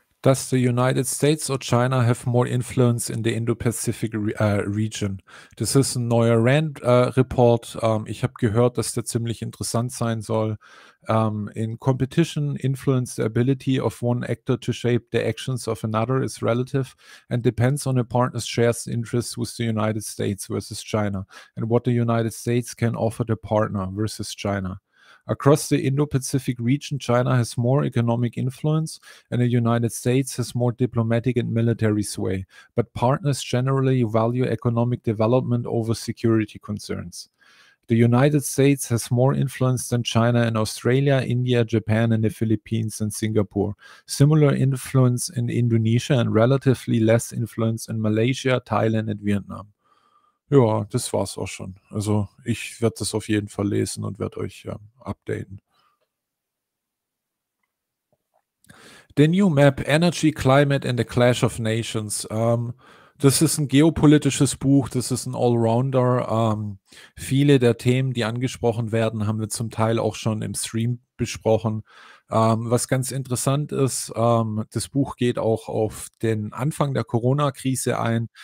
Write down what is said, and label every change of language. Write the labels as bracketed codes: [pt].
[en] Does the United States or China have more influence in the Indo-Pacific region? [de] Das ist ein neuer Rand-Report. Ich habe gehört, dass der ziemlich interessant sein soll. [en] In competition, influence the ability of one actor to shape the actions of another is relative and depends on a partner's shared interests with the United States versus China and what the United States can offer the partner versus China. Across the Indo-Pacific region, China has more economic influence and the United States has more diplomatic and military sway. But partners generally value economic development over security concerns. The United States has more influence than China in Australia, India, Japan, and the Philippines and Singapore. Similar influence in Indonesia and relatively less influence in Malaysia, Thailand and Vietnam. [de] Ja, das war's auch schon. Also ich werde das auf jeden Fall lesen und werde euch updaten. [en] The new map, Energy, Climate and the Clash of Nations. [de] Das ist ein geopolitisches Buch, das ist ein Allrounder. Viele der Themen, die angesprochen werden, haben wir zum Teil auch schon im Stream besprochen. Was ganz interessant ist, das Buch geht auch auf den Anfang der Corona-Krise ein.